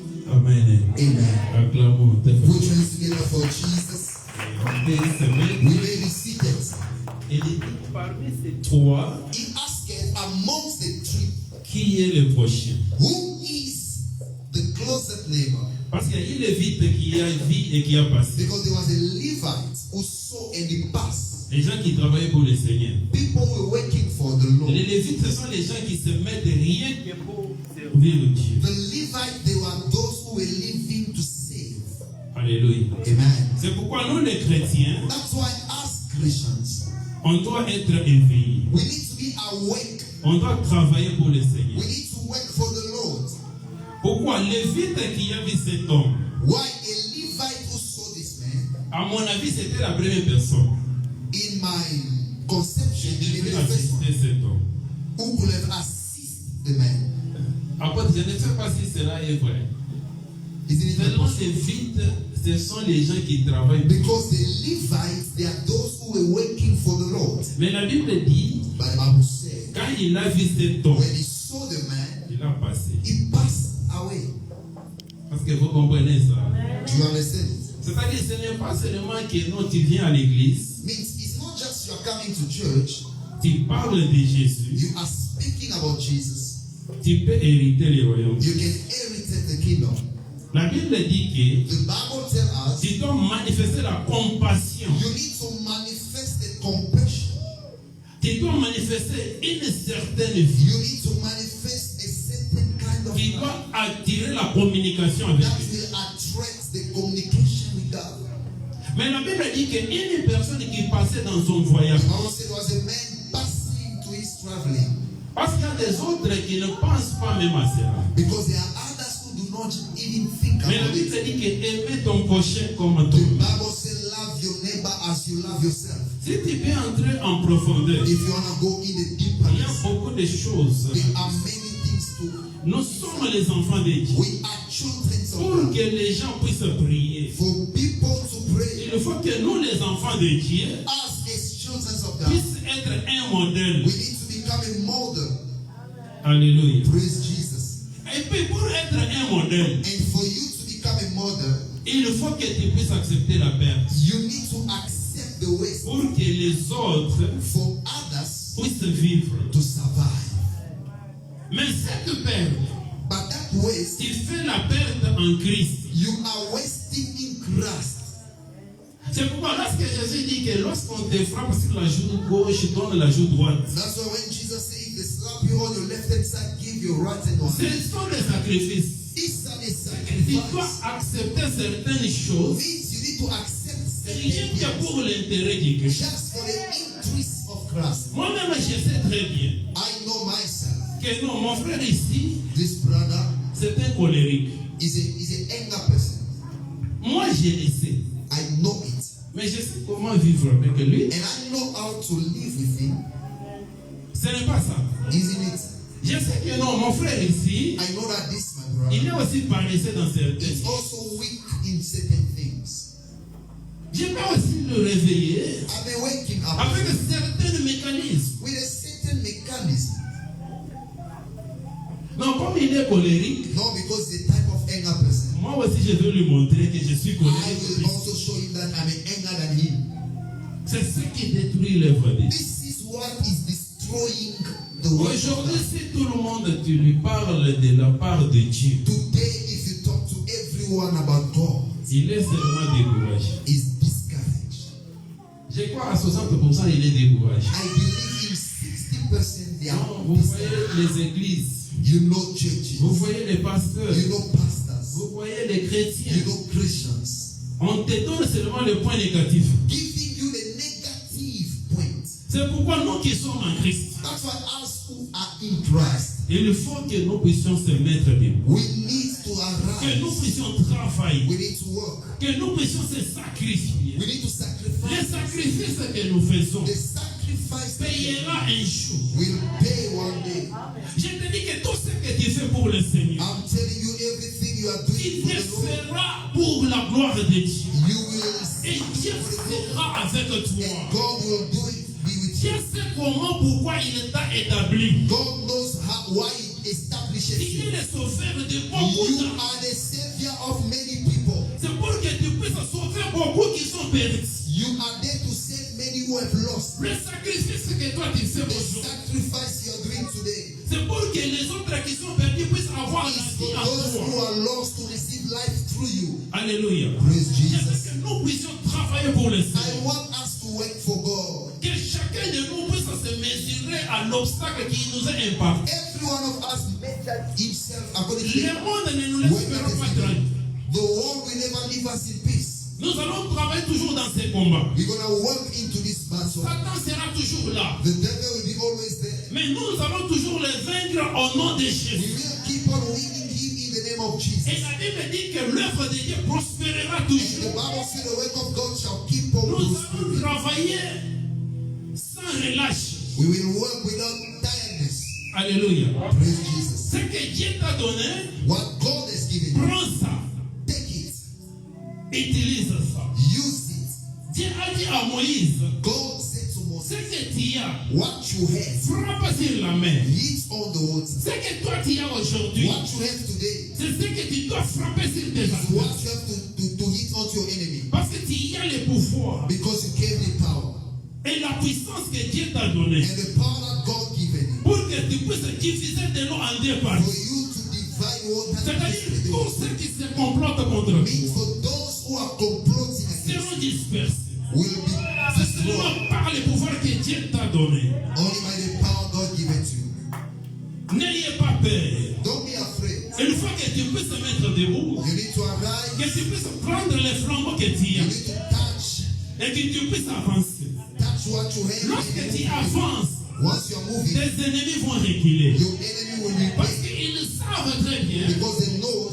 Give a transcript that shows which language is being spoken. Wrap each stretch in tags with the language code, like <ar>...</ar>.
<fr>Amen. Amen. Acclamons.</fr> <en>Put your hands together for Jesus. We may be seated.</en> <fr>Il dit parmi ces 3,</fr> <en>He asked amongst the 3,</en> <fr>qui est le prochain?</fr> <en>who is the closest neighbor?</en> <fr>Parce qu'il y a eu le Lévite qui a vu et qui a passé.</fr> <en>Because there was a Levite who saw and he passed.</en> <fr>Les gens qui travaillaient pour le Seigneur.</fr> <en>People were working for the Lord.</en> <fr>Les Lévites, ce sont les gens qui se mettent rien que pour servir Dieu.</fr> <en>The Levites, they were those who were living to save. Alléluia. Amen.</en> <fr>C'est pourquoi nous les chrétiens,</fr> <en>That's why as Christians,</en> <fr>on doit être éveillés.</fr> <en>we need to be awake.</en> <fr>On doit travailler pour le Seigneur.</fr> <en>We need to work for the Lord.</en> <fr>Pourquoi Lévite qui a vu cet homme?</fr> <en>Why a Levite who saw this man?</en> <fr>À mon avis, c'était la première personne.</fr> <en>In my conception,</en> <fr>Je</fr> <en>maybe the first one</en> <fr>assister cet homme.</fr> <en>who could have assisted the man.</en> <fr>Après, je ne sais pas si cela est vrai.</fr> <en>Isn't it</en> <fr>Seulement</fr> <en>possible?</en> <fr>les Lévites, ce sont les gens qui travaillent.</fr> <en>Because the Levites, they are those who were working for the Lord.</en> <fr>Mais la Bible dit,</fr> <en>But the Bible said,</en> <fr>quand il a vu cet homme,</fr> <en>when he saw the man,</en> <fr>il a passé.</fr> <en>he passed away.</en> <fr>Parce que vous comprenez ça.</fr> <en>Do you understand it?</en> <fr>C'est-à-dire, ce n'est pas seulement que non, tu viens à l'église,</fr> <en>Means it's not just you are coming to church,</en> <fr>tu parles de Jésus,</fr> <en>you are speaking about Jesus.</en> <fr>tu peux hériter le royaume.</fr> <en>You can inherit the kingdom.</en> <fr>La Bible dit que</fr> <en>The Bible tells us</en> <fr>tu dois manifester la compassion.</fr> <en>you need to manifest the compassion.</en> <fr>Tu dois manifester une certaine vie.</fr> <en>You need to manifest a</en> <fr>qui doit attirer la communication avec</fr> <en>that</en> <fr>Dieu.</fr> <en>will attract the communication with God.</en> <fr>Mais la Bible dit qu'une personne qui passait dans son voyage,</fr> <en>The Bible said there was a man passing to his traveling.</en> <fr>parce qu'il y a des autres qui ne pensent pas même à cela.</fr> <en>Because there are others who do not even think</en> <fr>Mais la</fr> <en>about</en> <fr>Bible</fr> <en>it.</en> <fr>dit que aimer ton prochain comme</fr> <en>The</en> <fr>toi.</fr> <en>Bible says love your neighbor as you love yourself.</en> <fr>Si tu peux entrer en profondeur,</fr> <en>If you want to go in the deep</en> <fr>il y a</fr> <en>place,</en> <fr>beaucoup de choses.</fr> <en>there are many things to.</en> <fr>Nous sommes les enfants de Dieu.</fr> <en>We are children</en> <fr>Pour</fr> <en>of God.</en> <fr>que les gens puissent prier,</fr> <en>For people to pray,</en> <fr>il faut que nous, les enfants de Dieu,</fr> <en>us as children of God,</en> <fr>puissent être un modèle.</fr> <en>we need to become a model. Alléluia. Praise Jesus.</en> <fr>Et puis pour être un modèle,</fr> <en>And for you to become a model,</en> <fr>il faut que tu puisses accepter la perte.</fr> <en>you need to accept the ways</en> <fr>Pour que les autres</fr> <en>for others</en> <fr>puissent vivre.</fr> <en>to survive.</en> <fr>Mais cette perte,</fr> <en>But that waste,</en> <fr>tu fais la perte en Christ.</fr> <en>you are wasting in Christ.</en> <fr>C'est pourquoi lorsque Jésus dit que lorsqu'on te frappe sur la joue gauche, donne la joue droite.</fr> <en>That's why when Jesus said, if they slap you on your left hand side, give your right hand on.</en> <fr>Ce sont des sacrifices.</fr> <en>It's a</en> <fr>Tu dois</fr> <en>sacrifice.</en> <fr>accepter certaines choses</fr> <en>Means you need to accept</en> <fr>rien</fr> <en>certain</en> <fr>que</fr> <en>things</en> <fr>pour l'intérêt du Christ.</fr> <en>just for the increase of Christ.</en> <fr>Moi-même, je sais très bien</fr> <en>I know myself.</en> <fr>que non, mon frère ici,</fr> <en>This brother</en> <fr>c'est un colérique.</fr> <en>is an anger person.</en> <fr>Moi, je le sais.</fr> <en>I know it.</en> <fr>Mais je sais comment vivre avec lui.</fr> <en>And I know how to live with him.</en> <fr>Ce n'est pas ça.</fr> <en>Isn't it?</en> <fr>Je sais que non, mon frère ici,</fr> <en>I know that this, my</en> <fr>il</fr> <en>brother,</en> <fr>est aussi paresseux dans certaines</fr> <en>is</en> <fr>choses.</fr> <en>also weak in certain things.</en> <fr>Je peux aussi le réveiller</fr> <en>I may wake him up</en> <fr>avec certains mécanismes.</fr> <en>with a certain mechanism.</en> <fr>Non, comme il est colérique,</fr> <en>Not because the type of anger person.</en> <fr>moi aussi je veux lui montrer que je suis</fr> <en>I</en> <fr>colérique.</fr> <en>will also show him that I'm anger than him.</en> <fr>C'est ce qui détruit l'œuvre de Dieu.</fr> <en>This is what is destroying the work of</en> <fr>Aujourd'hui,</fr> <en>God.</en> <fr>si tout le monde tu lui parles de la part de Dieu,</fr> <en>Today, if you talk to everyone about God,</en> <fr>il est seulement découragé.</fr> <en>is discouraged.</en> <fr>Je crois à 60% il est découragé.</fr> <en>I believe in 60% they are</en> <fr>Non, vous voyez</fr> <en>discouraged.</en> <fr>les églises,</fr> <en>You know churches.</en> <fr>vous voyez les pasteurs,</fr> <en>You know pastors.</en> <fr>vous voyez les chrétiens.</fr> <en>You know Christians.</en> <fr>On te donne seulement le point négatif.</fr> <en>Giving you the negative point.</en> <fr>C'est pourquoi nous qui sommes en Christ,</fr> <en>That's why us who are in Christ,</en> <fr>il faut que nous puissions se mettre debout.</fr> <en>we need to</en> <fr>Que nous</fr> <en>arise.</en> <fr>puissions travailler.</fr> <en>We need to work.</en> <fr>Que nous puissions se sacrifier.</fr> <en>We need to sacrifice.</en> <fr>Les sacrifices que nous faisons</fr> <en>The sacrifice</en> <fr>payera un jour.</fr> <en>will pay one day.</en> <fr>Je te dis que tout ce que tu fais pour le Seigneur,</fr> <en>I'm telling you, everything you are doing</en> <fr>il</fr> <en>for</en> <fr>te</fr> <en>the Lord,</en> <fr>fera pour la gloire de Dieu.</fr> <en>you will</en> <fr>Et</fr> <en>see</en> <fr>Dieu</fr> <en>for the Lord.</en> <fr>sera avec</fr> <en>And</en> <fr>toi.</fr> <en>God will do it, be with</en> <fr>Dieu</fr> <en>you.</en> <fr>sait comment, pourquoi il t'a établi.</fr> <en>God knows why He establishes</en> <fr>Il</fr> <en>you.</en> <fr>est le sauveur de beaucoup</fr> <en>You</en> <fr>d'hommes.</fr> <en>are the savior of many people.</en> <fr>C'est pour que tu puisses sauver beaucoup qui sont perdus.</fr> <en>You are there to save many who have lost.</en> <fr>Le sacrifice que toi tu fais</fr> <en>The</en> <fr>aujourd'hui,</fr> <en>sacrifice you are doing today</en> <fr>c'est pour que les autres qui sont perdus puissent avoir la</fr> <en>is for</en> <fr>vie en</fr> <en>those who</en> <fr>toi.</fr> <en>are lost to receive life through you. Alléluia. Praise</en> <fr>Je veux</fr> <en>Jesus.</en> <fr>que nous puissions travailler pour le</fr> <en>I</en> <fr>Seigneur.</fr> <en>want us to work for God.</en> <fr>Que chacun de nous puisse se mesurer à l'obstacle qui nous est imparti.</fr> <en>Every one of us measure himself according to</en> <fr>Le monde ne nous laissera pas tranquille.</fr> <en>the world will never leave us in peace.</en> <fr>Nous allons travailler toujours dans ces combats.</fr> <en>We're gonna work into this battle.</en> <fr>Satan sera toujours là.</fr> <en>The devil will be always there.</en> <fr>Mais nous allons toujours les vaincre au nom de</fr> <en>We</en> <fr>Jésus.</fr> <en>will keep on winning him in the name of Jesus.</en> <fr>Et la Bible dit que l'œuvre de Dieu prospérera</fr> <en>And the</en> <fr>toujours.</fr> <en>Bible says the work of God shall keep on</en> <fr>Nous allons</fr> <en>prospering.</en> <fr>travailler sans relâche.</fr> <en>We will work without tiredness. Alléluia. Praise Jesus.</en> <fr>Ce que Dieu t'a donné,</fr> <en>What God has given you,</en> <fr>prends ça.</fr> <en>take it,</en> <fr>Utilise ça.</fr> <en>use it.</en> <fr>Dieu a dit à Moïse,</fr> <en>God said to</en> <fr>ce</fr> <en>Moses,</en> <fr>que tu as,</fr> <en>what you have,</en> <fr>frappe sur la main.</fr> <en>hit on the water.</en> <fr>Ce que toi tu as aujourd'hui,</fr> <en>What you have today</en> <fr>c'est ce que tu dois frapper sur tes</fr> <en>is what</en> <fr>adversaires.</fr> <en>you have to hit onto your enemy.</en> <fr>Parce que tu as le pouvoir</fr> <en>Because you gave the power.</en> <fr>et la puissance que Dieu t'a donnée</fr> <en>And the power that God given you.</en> <fr>pour que tu puisses diviser de l'eau en deux</fr> <en>For</en> <fr>parties.</fr> <en>you to divide water</en> <fr>C'est-à-dire tous ceux qui se complotent contre</fr> <en>means</en> <fr>toi</fr> <en>for those who are comploting against</en> <fr>seront dispersés.</fr> <en>you will be</en> <fr>C'est</fr> <en>destroyed</en> <fr>seulement par le pouvoir que Dieu t'a donné.</fr> <en>only by the power God given to you.</en> <fr>N'ayez pas peur.</fr> <en>Don't be afraid.</en> <fr>debout,</fr> <en>You need to arise.</en> <fr>que tu puisses prendre les flambeaux que tu</fr> <en>You</en> <fr>as</fr> <en>need to touch</en> <fr>et que tu puisses avancer.</fr> <en>what you have.</en> <fr>Lorsque tu avances,</fr> <en>Once you're moving,</en> <fr>tes ennemis vont reculer.</fr> <en>your enemy will</en> <fr>Parce</fr> <en>repay</en> <fr>qu'ils savent très bien</fr> <en>because they know</en>